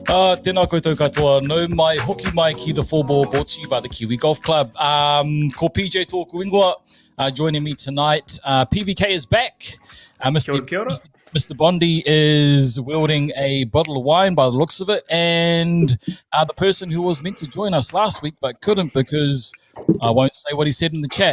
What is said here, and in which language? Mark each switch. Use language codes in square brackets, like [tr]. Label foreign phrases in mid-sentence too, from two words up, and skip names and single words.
[mi] tēnā koutou katoa. No mai hoki mai ki [en] the Fourball brought to you by [mi] the Kiwi Golf Club. Ko PJ Tōku Ingoa [en] joining me tonight. PVK is back. Mr. Bondi is wielding a bottle of wine by the looks of it. And the person who was meant to join us last week but couldn't because I won't say what he said in the chat.